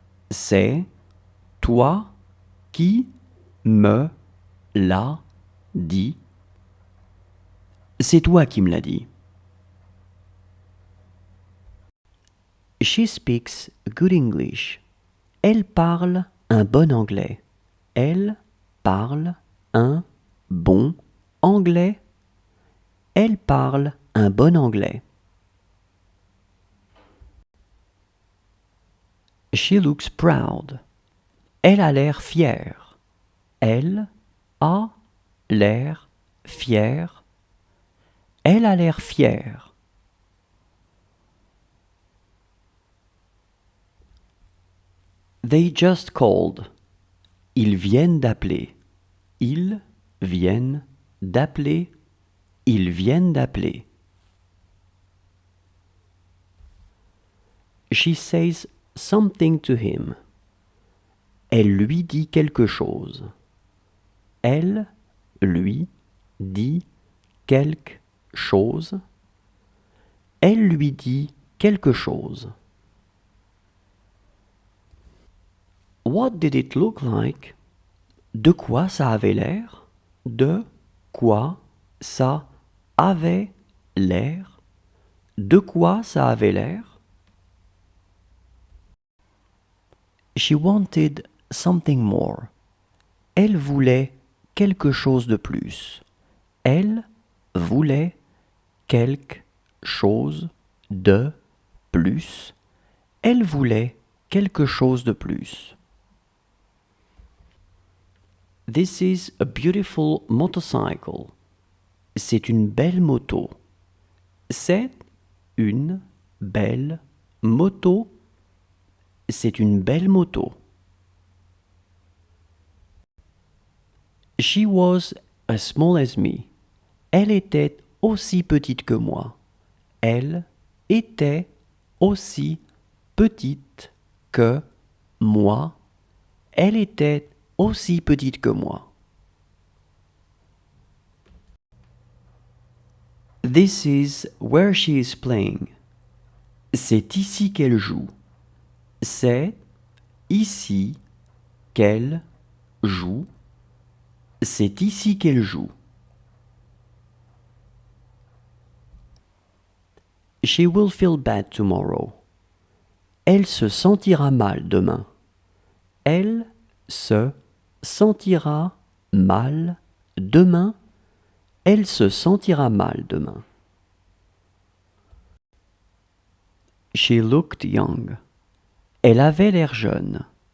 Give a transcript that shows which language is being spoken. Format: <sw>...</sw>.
<fr>C'est toi qui me l'as dit. C'est toi qui me l'as dit.</fr> <en>She speaks good English.</en> <fr>Elle parle un bon anglais. Elle parle un bon anglais. Elle parle un bon anglais.</fr> <en>She looks proud.</en> <fr>Elle a l'air fière. Elle a l'air fière. Elle a l'air fière.</fr> <en>They just called.</en> <fr>Ils viennent d'appeler. Ils viennent d'appeler. Ils viennent d'appeler.</fr> <en>She says something to him.</en> <fr>Elle lui dit quelque chose. Elle lui dit quelque chose. Elle lui dit quelque chose.</fr> <en>What did it look like?</en> <fr>De quoi ça avait l'air? De quoi ça avait l'air? De quoi ça avait l'air?</fr> <en>She wanted something more.</en> <fr>Elle voulait quelque chose de plus. Elle voulait quelque chose de plus. Elle voulait quelque chose de plus.</fr> <en>This is a beautiful motorcycle.</en> <fr>C'est une belle moto. C'est une belle moto. C'est une belle moto.</fr> <en>She was as small as me.</en> <fr>Elle était aussi petite que moi. Elle était aussi petite que moi, elle était aussi petite que moi.</fr> <en>This is where she is playing.</en> <fr>C'est ici qu'elle joue. C'est ici qu'elle joue. C'est ici qu'elle joue.</fr> <en>She will feel bad tomorrow.</en> <fr>Elle se sentira mal demain. Elle se sentira mal demain. Elle se sentira mal demain.</fr> <en>She looked young.</en> <fr>Elle avait l'air jeune.</fr>